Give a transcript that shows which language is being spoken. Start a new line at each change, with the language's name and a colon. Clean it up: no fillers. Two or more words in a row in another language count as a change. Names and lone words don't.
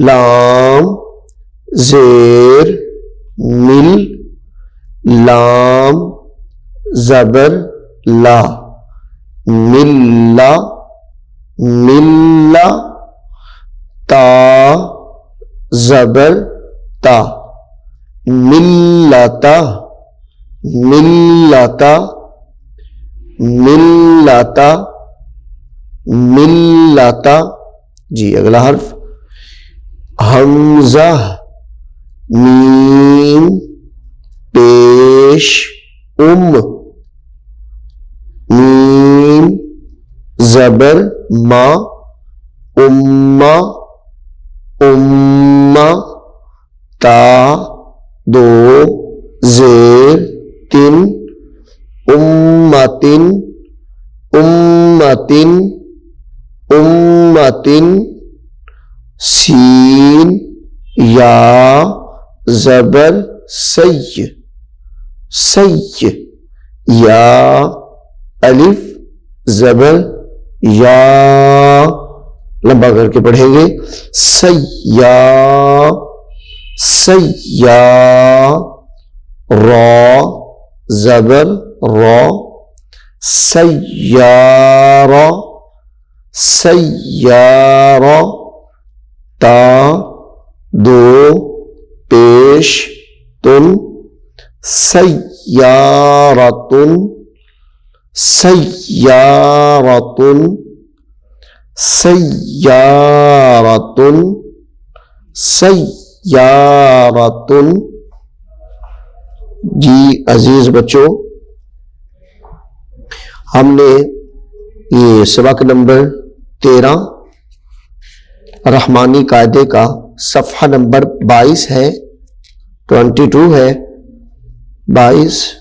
Urdu: لام زیر مل، لام زبر لا، ملا ملا، تا زبر تا، ملتا ملتا ملتا ملتا۔ جی اگلا حرف حمزہ، میم پیش میم زبر ما، امہ امہ، تا دو زیر تن، امتن امتن امتن، سین یا زبر سی، سی یا، الف زبر یا، لمبا کر کے پڑھیں گے، سیا سیا، را زبر را، سیارہ سیارہ، تا دو پیش تن، سیارتن سیارتن سیارتن سیارتن۔ جی عزیز بچوں، ہم نے یہ سبق نمبر 13 رحمانی قاعدے کا صفحہ نمبر 22 ہے، 22 ہے 22،